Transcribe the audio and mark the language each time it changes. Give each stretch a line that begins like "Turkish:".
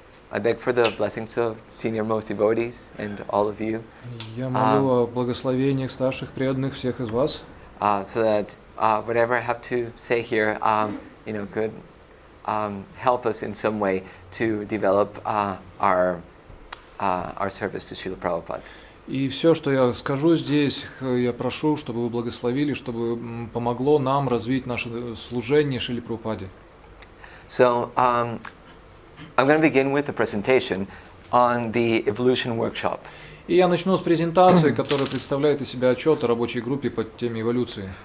English: I beg for the blessings of senior most devotees and all of you.
Russian: Я молю о благословениях старших преданных всех из вас.
English: So that whatever I have to say here, could help us in some way to develop our service to Srila Prabhupada.
Russian: И все, что я скажу здесь, я прошу, чтобы вы благословили, чтобы помогло нам развить наше служение Шриле Прабхупаде.
English: So, I'm going to begin with a presentation on the evolution workshop.
Russian: И я начну с презентации, которая представляет из себя отчет о рабочей группе по теме эволюции.